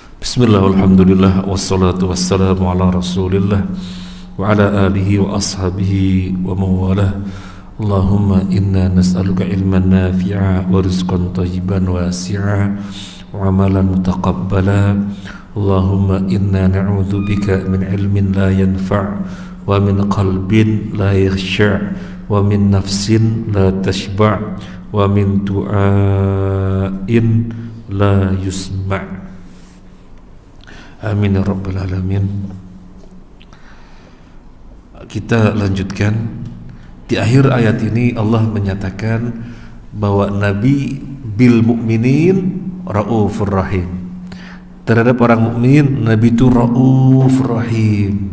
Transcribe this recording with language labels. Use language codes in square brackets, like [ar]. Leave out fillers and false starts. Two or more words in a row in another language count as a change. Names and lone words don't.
[ar] بسم الله الحمد لله والصلاة والسلام على رسول الله وعلى آله وأصحابه ومن والاه. اللهم إنا نسألك علما نافعا ورزقا طيبا واسعا وعملا متقبلا. اللهم إنا نعوذ بك من علم لا ينفع ومن قلب لا يخشع ومن نفس لا تشبع ومن دعاء لا يسمع'. آمين يا رب العالمين. [id] Kita lanjutkan. Di akhir ayat ini Allah menyatakan bahwa [ar] النبي بالمؤمنين رؤوف رحيم. [id] Terhadap orang mukmin Nabi itu [ar] رؤوف رحيم.